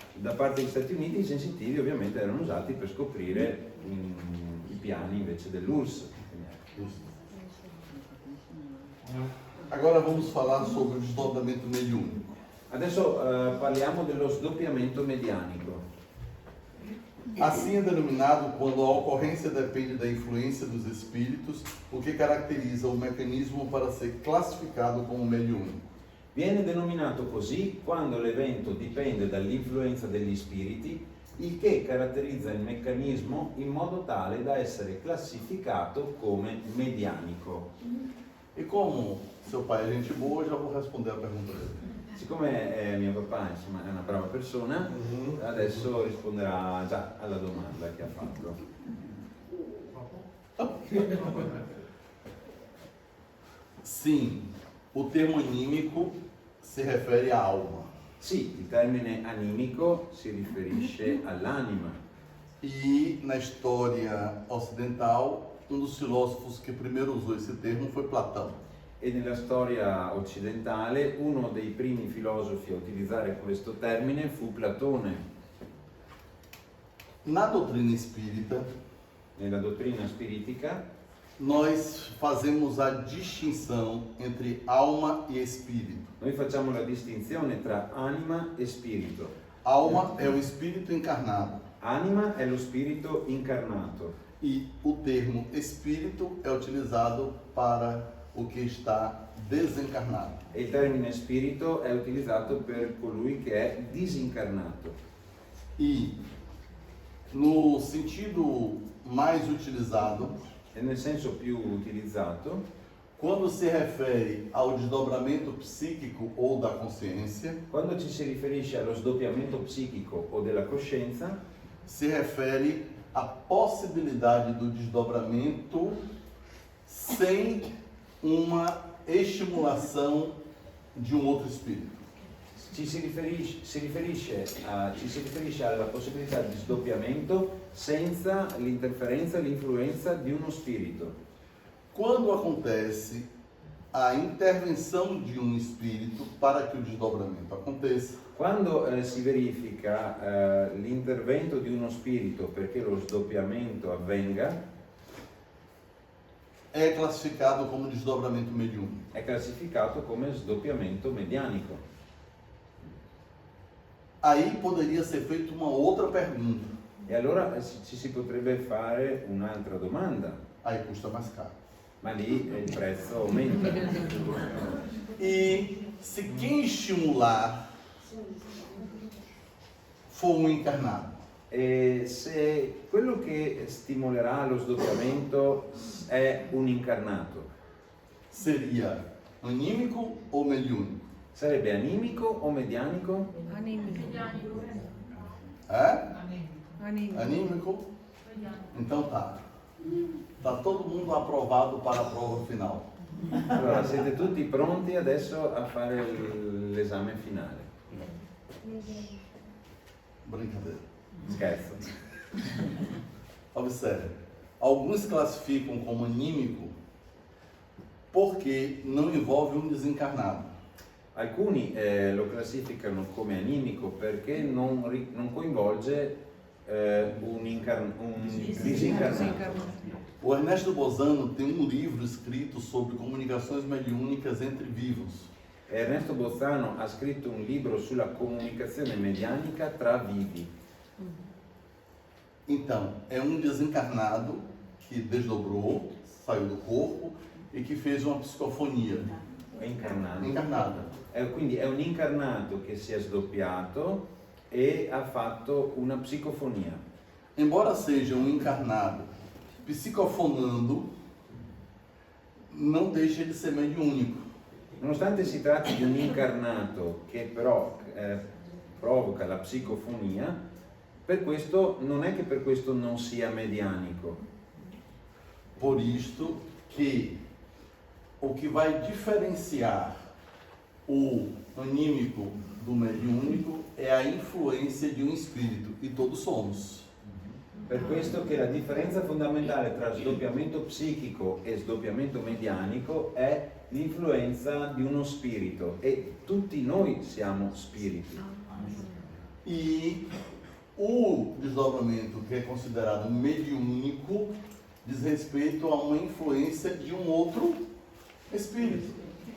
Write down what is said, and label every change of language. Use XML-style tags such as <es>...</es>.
<it>Da parte degli Stati Uniti i sensitivi ovviamente erano usati per scoprire i piani invece dell'URSS.</it> <pt>Agora vamos falar sobre o desdobramento mediúnico.</pt> <it>Adesso parliamo dello sdoppiamento medianico.</it> <pt>Assim é denominado quando a ocorrência depende da influência dos espíritos, o que caracteriza o mecanismo para ser classificado como mediúnico.</pt> <it>Viene denominato così quando l'evento dipende dall'influenza degli spiriti, il che caratterizza il meccanismo in modo tale da essere classificato come medianico.</it> <pt>E como seu pai é gente boa, já vou responder a pergunta dele.</pt> <it>Siccome mio papà insomma, è una brava persona, adesso risponderà già alla domanda che ha fatto.</it> <pt>Sim, o termo anímico se refere à alma.</pt> <it>Sì, il termine animico si riferisce all'anima.</it> <pt>E na história ocidental, um dos filósofos que primeiro usou esse termo foi Platão.</pt> <it>E nella storia occidentale uno dei primi filosofi a utilizzare questo termine fu Platone.</it> <pt>Na doutrina espírita,</pt> <it>Nella dottrina spiritica</it> <pt>nós fazemos a distinção entre alma e espírito.</pt> <it>noi facciamo la distinzione tra anima e spirito.</it> <pt>Alma é o espírito encarnado</pt> <it>Anima è lo spirito incarnato</it> <pt>e o termo espírito é utilizado para o que está desencarnado.</pt> <it>e il termine spirito è utilizzato per colui che è disincarnato.</it> <pt>E no sentido mais utilizado,</pt> <it>E nel senso più utilizzato,</it> <pt>quando se refere ao desdobramento psíquico ou da consciência,</pt> <it>Quando ci si riferisce allo sdoppiamento psichico o della coscienza,</it> <pt>se refere à possibilidade do desdobramento sem uma estimulação de um outro espírito.</pt> <it>ci si riferisce alla possibilità di sdoppiamento senza l'interferenza e l'influenza di uno spirito.</it> <pt>Quando acontece a intervenção de um espírito para que o desdobramento aconteça,</pt> <it>Quando si verifica l'intervento di uno spirito perché lo sdoppiamento avvenga,</it> <pt>é classificado como desdobramento mediúnico.</pt> <it>è classificato come sdoppiamento medianico.</it> <pt>Aí poderia ser feita uma outra pergunta,</pt> <it>E allora ci si potrebbe fare un'altra domanda,</it> <pt>aí custa mais caro.</pt> <it>ma lì il prezzo aumenta.</it> <pt>E se quem estimular for um encarnado,</pt> <it>E se quello che stimolerà lo sdoppiamento è un incarnato,</it> <pt>seria anímico ou mediúnico?</pt> <it>sarebbe animico o medianico?</it> <pt>Animico. É? Animico. Anímico? Então tá. Tá todo mundo aprovado para a prova final.</pt> <it>Allora, siete tutti pronti adesso a fare l'esame finale?</it> <pt>Brincadeira.</pt> <it>Scherzo.</it> <pt>Observe. Alguns classificam como anímico porque não envolve um desencarnado.</pt> <it>Alcuni lo classificano come animico perché non coinvolge un disincarnato.</it> <pt>O Ernesto Bozano tem um livro escrito sobre comunicações mediúnicas entre vivos.</pt> <it>Ernesto Bozzano ha scritto un libro sulla comunicazione medianica tra vivi.</it> <pt>Então, é um desencarnado que desdobrou, saiu do corpo e que fez uma psicofonia.</pt> <it>È incarnato.</it> <pt>Encarnada.</pt> <it>Quindi è un incarnato che si è sdoppiato e ha fatto una psicofonia.</it> <pt>Embora seja um encarnado psicofonando, não deixa de ser mediúnico.</pt> <it>Nonostante si tratti di un incarnato che però provoca la psicofonia, per questo non è che per questo non sia medianico.</it> <pt>Por isto que o que vai diferenciar o anímico do mediúnico é a influência de um espírito, e todos somos.</pt> <it>Per questo che la differenza fondamentale tra sdoppiamento psichico e sdoppiamento medianico è l'influenza di uno spirito e tutti noi siamo spiriti.</it> <pt>E o desdobramento que é considerado mediúnico diz respeito a uma influência de um outro espírito.</pt>